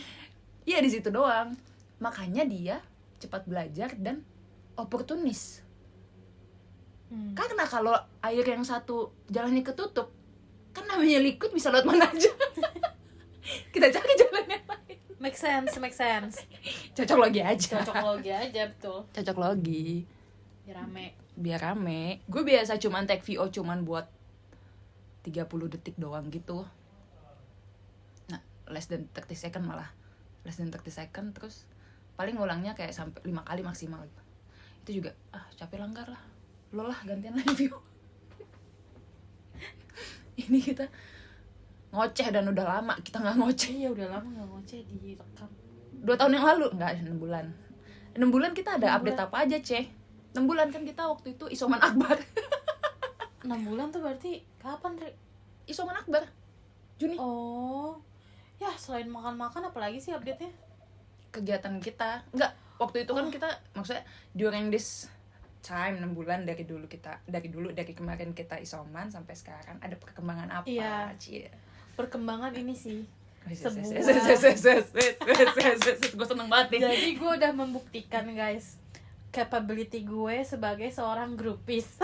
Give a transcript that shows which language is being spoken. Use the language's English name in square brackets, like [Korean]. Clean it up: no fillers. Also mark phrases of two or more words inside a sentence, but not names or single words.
[Indonesian] Iya, di situ doang. Makanya dia cepat belajar dan oportunis. Karena kalau air yang satu jalannya ketutup, kan namanya liquid bisa lewat mana aja. Kita cari jalan yang lain. [English] Make sense. [Indonesian] Cocok logi aja. Betul. Cocok logi. Biar rame. Gue biasa cuman [English] take VO [Indonesian] cuman buat 30 detik doang gitu. Nah, [English] less than 30 second malah. Less than 30 second, [Indonesian] terus paling ngulangnya kayak sampai 5 kali maksimal gitu. Itu juga capek, langgar lah. Lo lah gantian review. Ini kita ngoceh dan udah lama kita nggak ngoceh. Iya, udah lama nggak ngoceh direkam. 2 tahun yang lalu, enggak, 6 bulan. 6 bulan kita ada 6 update bulan. apa aja, Ceh? 6 bulan kan kita waktu itu Isoman Akbar. 6 bulan tuh berarti kapan, Re? Isoman Akbar. Juni. Oh. Ya, selain makan-makan apalagi sih update-nya? Kegiatan kita. Enggak, waktu itu kan kita maksudnya [English] during this time [Indonesian] 6 bulan dari kemarin kita isoman sampai sekarang ada perkembangan apa? Iya. Cie. Perkembangan ini sih. Gue seneng banget nih. Jadi gue udah membuktikan, guys, capability gue sebagai seorang grupis.